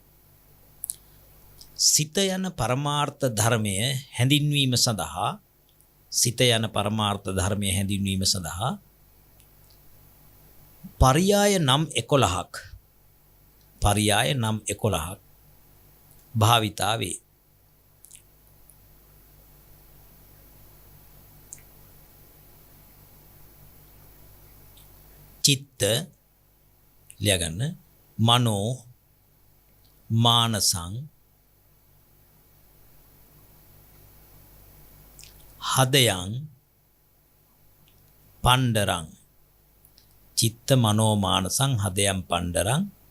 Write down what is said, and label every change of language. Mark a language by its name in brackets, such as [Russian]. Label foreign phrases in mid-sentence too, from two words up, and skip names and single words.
[Sinhala] සිත යන පරමාර්ථ ධර්මය හැඳින්වීම සඳහා සිත යන පරමාර්ථ ධර්මය හැඳින්වීම සඳහා පරියාය නම් 11ක් භාවිතා වේ. චිත්ත ලියා ගන්න. [Pali] මනෝ මානසං හදයන් පණ්ඩරං. චිත්ත මනෝ මානසං හදයන් පණ්ඩරං